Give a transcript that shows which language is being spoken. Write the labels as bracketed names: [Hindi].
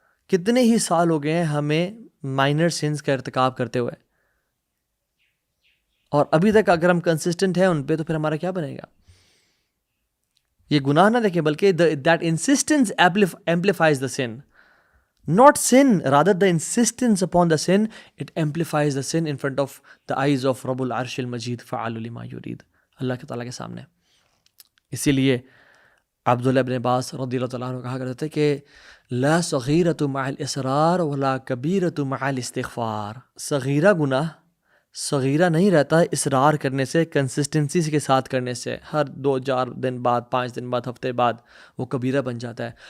[Urdu] کتنے ہی سال ہو گئے ہیں ہمیں مائنر سینز کا ارتکاب کرتے ہوئے، اور ابھی تک اگر ہم کنسسٹنٹ ہیں ان پہ تو پھر ہمارا کیا بنے گا؟ یہ گناہ نہ دیکھیں بلکہ [English] that insistence amplifies the sin. Not sin, rather the insistence upon the sin, it amplifies the sin in front of the eyes of [Arabic] رب العرش المجید فعال لما یرید، [Urdu] اللہ کے تعالیٰ کے سامنے. اسی لیے عبداللہ ابن عباس رضی اللہ تعالیٰ عنہ کہا کرتے تھے کہ [Arabic] لا صغیرۃ مع الاصرار ولا کبیرۃ مع الاستغفار. [Urdu] صغیرہ گناہ صغیرہ نہیں رہتا اصرار کرنے سے، کنسسٹنسی کے ساتھ کرنے سے، ہر 2-4 دن بعد، 5 دن بعد، ہفتے بعد وہ کبیرہ بن جاتا ہے.